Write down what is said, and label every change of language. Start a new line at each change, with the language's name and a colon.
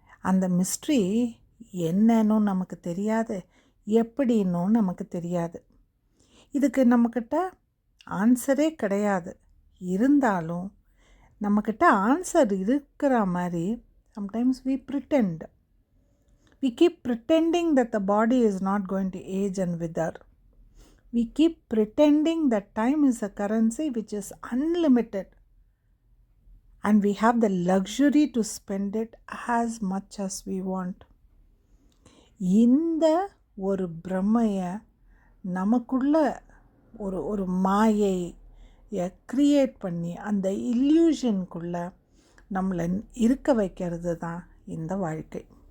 Tamil: அந்த மிஸ்ட்ரி என்னன்னு நமக்கு தெரியாது, எப்படின்னும் நமக்கு தெரியாது. இதுக்கு நம்மக்கிட்ட ஆன்சரே கிடையாது. இருந்தாலும் நம்மக்கிட்ட ஆன்சர் இருக்கிற மாதிரி
English: sometimes we pretend. We keep pretending that the body is not going to age and wither. We keep pretending that time is a currency which is unlimited and we have the luxury to spend it as much as we want.
Tamil: இந்த ஒரு பிரமையை நமக்குள்ள ஒரு மாயையை create பண்ணி அந்த இல்யூஷனுக்குள்ளே நம்மளை இருக்க வைக்கிறது தான் இந்த வாழ்க்கை.